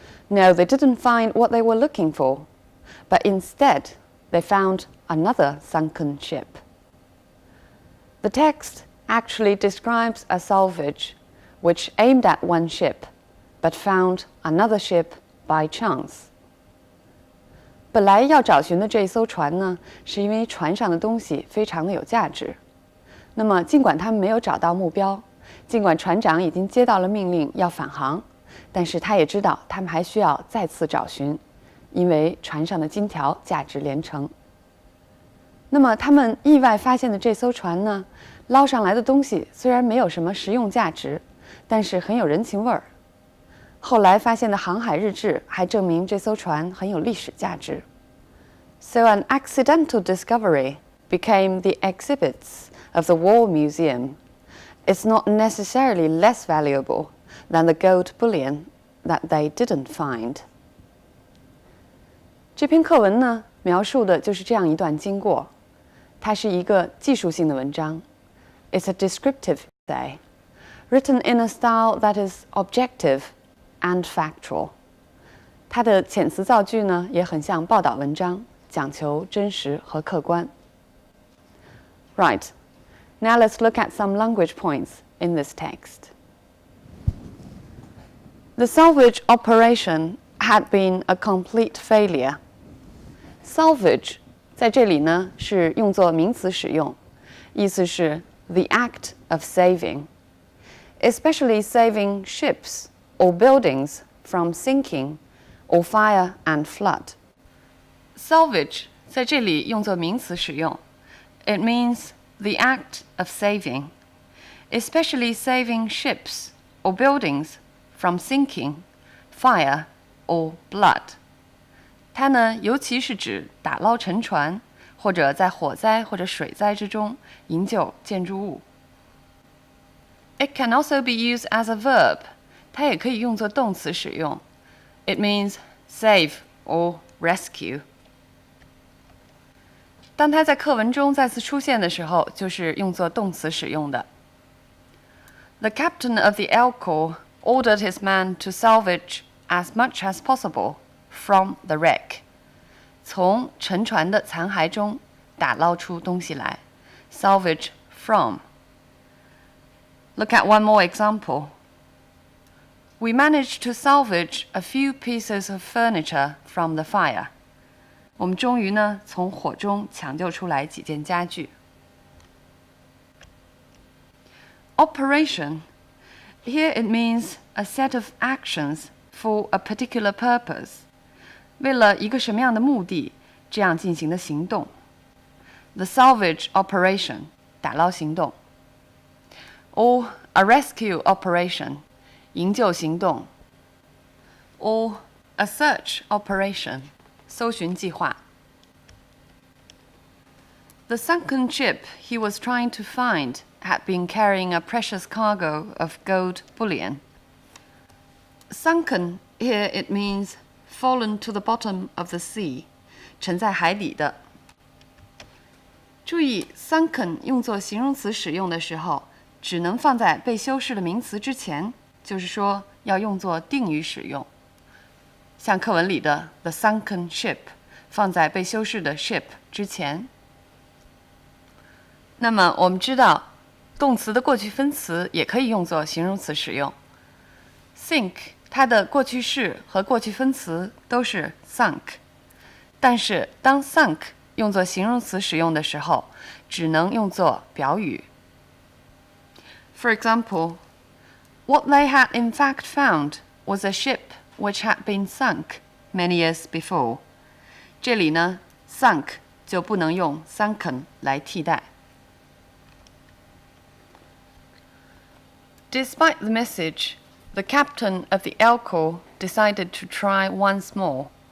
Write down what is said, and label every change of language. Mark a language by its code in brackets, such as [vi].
[en] No, they didn't find what they were looking for, but instead they found another sunken ship. The text actually describes a salvage which aimed at one ship, but found another ship by chance. [zh] 本来要找寻的这艘船呢，是因为船上的东西非常的有价值。那么，尽管他们没有找到目标，尽管船长已经接到了命令要返航，但是他也知道他们还需要再次找寻，因为船上的金条价值连城。那么，他们意外发现的这艘船呢，捞上来的东西虽然没有什么实用价值，但是很有人情味儿。后来发现的航海日志还证明这艘船很有历史价值。 [en] So an accidental discovery became the exhibits of the War Museum. It's not necessarily less valuable than the gold bullion that they didn't find. [zh] 这篇课文呢，描述的就是这样一段经过。它是一个技术性的文章。 [en] It's a descriptive essay, written in a style that is objective and factual. [zh] 它的遣词造句呢，也很像报道文章，讲求真实和客观。 [en] Right, now let's look at some language points in this text. The salvage operation had been a complete failure. [zh] Salvage 在这里呢是用作名词使用，意思是 [en] the act of saving, especially saving ships or buildings from sinking or fire and flood. [zh] Salvage 在这里用作名词使用， [en] It means the act of saving, especially saving ships or buildings from sinking, fire, or blood. [zh] 它呢，尤其是指打捞沉船，或者在火灾或者水灾之中营救建筑物。 [en] It can also be used as a verb. [zh] 它也可以用作动词使用。 [en] It means save or rescue. [zh] 当它在课文中再次出现的时候，就是用作动词使用的。 [en] The captain of the Elcor ordered his men to salvage as much as possible from the wreck. [zh] 从沉船的残骸中打捞出东西来。 [en] Salvage from. Look at one more example. We managed to salvage a few pieces of furniture from the fire. [zh] 我们终于呢从火中抢救出来几件家具。 [en] Operation. Here it means a set of actions for a particular purpose. [zh] 为了一个什么样的目的，这样进行的行动。 [en] The salvage operation. [zh] 打捞行动。 [en] Or a rescue operation. [zh] 营救行动。 [en] Or a search operation. [zh] 搜寻计划。 [en] The sunken ship he was trying to find had been carrying a precious cargo of gold bullion. Sunken, here it means fallen to the bottom of the sea, [zh] 沉在海底的。注意 sunken 用作形容词使用的时候，只能放在被修饰的名词之前，就是说要用作定语使用。像课文里的 [en] the sunken ship [zh] 放在被修饰的 ship 之前。那么我们知道，动词的过去分词也可以用作形容词使用。 sink 它的过去式和过去分词都是 sunk， 但是当 sunk 用作形容词使用的时候，只能用作表语。 [en] For example, what they had in fact found was a ship which had been sunk many years before. [zh] 这里呢 sunk 就不能用 sunken 来替代。 [en] Despite the message, the captain of the Elcor decided to try once more.